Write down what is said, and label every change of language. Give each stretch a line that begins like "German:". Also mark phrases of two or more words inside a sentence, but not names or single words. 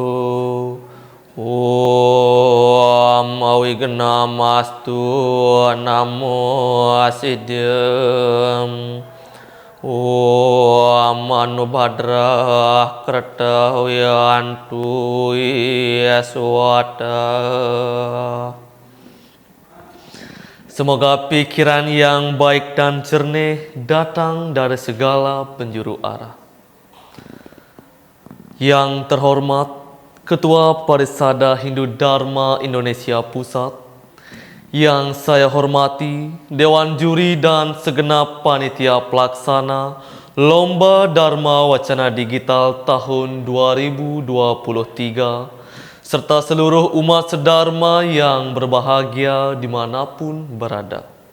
Sanskrit: ॐ अविघ्नमस्तु. नमो सिद्धम्. ॐ आनोभद्राः क्रतवोयन्तु विश्वतः.
Indonesian: Semoga pikiran yang baik dan jernih datang dari segala penjuru arah. Yang terhormat Ketua Parisada Hindu Dharma Indonesia Pusat, yang saya hormati Dewan Juri dan segenap panitia pelaksana Lomba Dharma Wacana Digital tahun 2023, serta seluruh umat sedharma yang berbahagia dimanapun berada.